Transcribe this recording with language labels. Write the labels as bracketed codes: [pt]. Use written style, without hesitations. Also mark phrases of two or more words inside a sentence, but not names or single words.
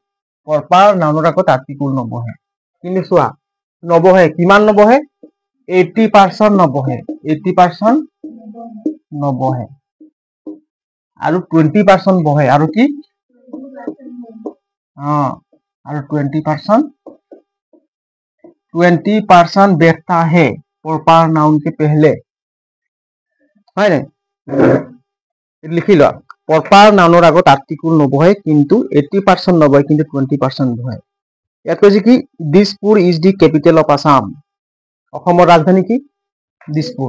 [as] প্ৰপাৰ নাউনৰ আগত আৰ্টিকুল নবহে। কিন্তু চোৱা, নবহে, কিমান নবহে? 80% নবহে, 80% নবহে, আৰু 20% বহে। আৰু কি আৰু [hi] 20% बैठता है [en] proper noun [hi] के पहले, [as] হয় নাই? লিখি লোৱা, প্ৰপাৰ নাউনৰ আগত আৰ্টিকুল নবহে, কিন্তু 80% নবহে, কিন্তু 20% বহে। ইয়াত কৈছে কি [en] Dispur is the capital of Assam. [as] অসমৰ ৰাজধানী কি? দিছপুৰ।